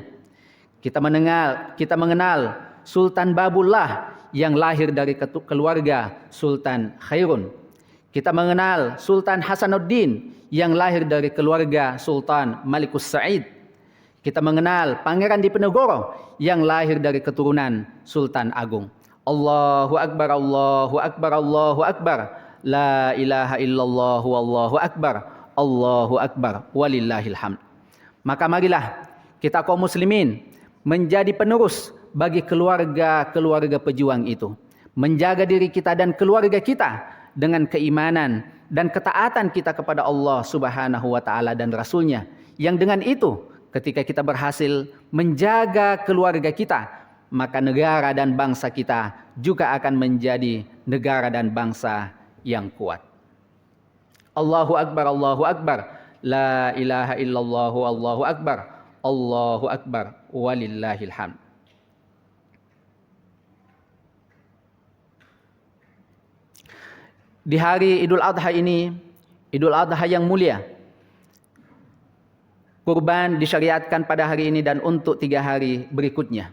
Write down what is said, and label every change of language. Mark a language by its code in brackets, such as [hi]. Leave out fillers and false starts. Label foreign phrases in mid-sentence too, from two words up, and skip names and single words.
[id] Kita mengenal Sultan Babullah yang lahir dari keluarga Sultan Khairun. Kita mengenal Sultan Hasanuddin yang lahir dari keluarga Sultan Malikus Sa'id. Kita mengenal Pangeran Diponegoro yang lahir dari keturunan Sultan Agung. [ar] الله أكبر الله أكبر الله أكبر. لا إله إلا الله والله أكبر. الله أكبر ولله الحمد. [id] Maka marilah kita kaum muslimin menjadi penerus bagi keluarga-keluarga pejuang itu. Menjaga diri kita dan keluarga kita dengan keimanan dan ketaatan kita kepada Allah [ar] سبحانه وتعالى [id] dan Rasul-Nya. Yang dengan itu ketika kita berhasil menjaga keluarga kita, maka negara dan bangsa kita juga akan menjadi negara dan bangsa yang kuat. [ar] الله أكبر الله أكبر لا إله إلا الله الله أكبر. الله أكبر ولله الحمد. [id] Di hari Idul Adha ini, Idul Adha yang mulia, kurban disyariatkan pada hari ini dan untuk 3 hari berikutnya.